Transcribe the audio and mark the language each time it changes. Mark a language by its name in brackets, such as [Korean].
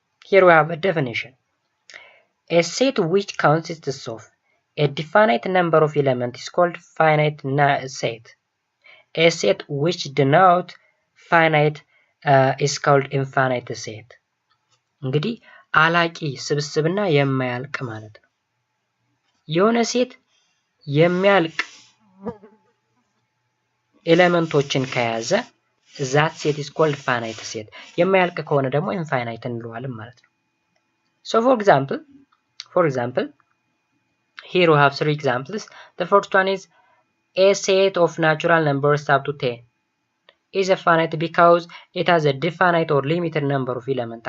[English] Here we have a definition. A set which consists of a definite number of elements is called finite set. A set which denotes finite is called infinite set. [Amharic] እንግዲህ አላቂ ስብስብና የማያልቅ ማለት ነው። የሆነ ሴት የሚያልቅ ኤሌመንቶችን ከያዘ [English] that set is called finite set. [Amharic] የማያልቅ ከሆነ ደግሞ [English] infinite [Amharic] እንለዋለን ማለት ነው። [English] So for example, here we have 3 examples. The first one is a set of natural numbers up to 10 is a finite because it has a definite or limited number of elements.